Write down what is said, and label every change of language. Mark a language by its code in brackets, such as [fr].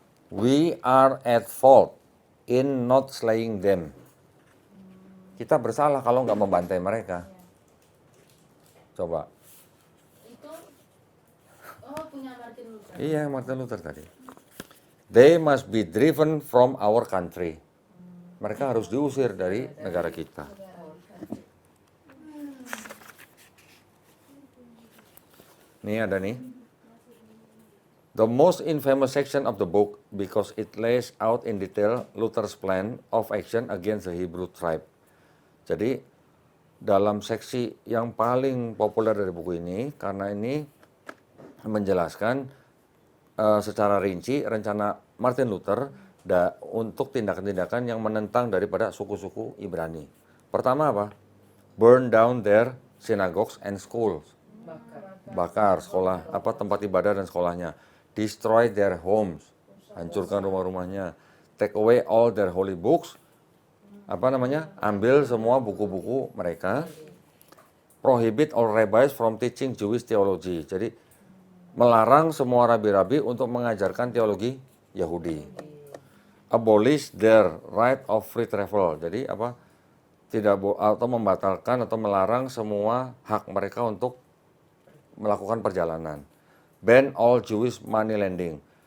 [en] We are at fault in not slaying them. [id] Kita bersalah kalau nggak membantai mereka. Coba. Itu punya Martin Luther. Iya, Martin Luther tadi. [en] They must be driven from our country. [id] Mereka harus diusir dari negara kita. Nih ada nih. [en] The most infamous section of the book because it lays out in detail Luther's plan of action against the Hebrew tribe. [id] Jadi dalam seksi yang paling populer dari buku ini, karena ini menjelaskan secara rinci rencana Martin Luther untuk tindakan-tindakan yang menentang daripada suku-suku Ibrani. Pertama apa? [en] Burn down their synagogues and schools. [id] Bakar sekolah, tempat ibadah dan sekolahnya. [en] Destroy their homes, [id] hancurkan rumah-rumahnya. [en] Take away all their holy books, [id] ambil semua buku-buku mereka. [en] Prohibit all rabbis from teaching Jewish theology. [id] Jadi melarang semua rabi-rabi untuk mengajarkan teologi Yahudi. [en] Abolish their right of free travel. [id] Jadi atau membatalkan atau melarang semua hak mereka untuk melakukan perjalanan. [en] Ban all Jewish money lending.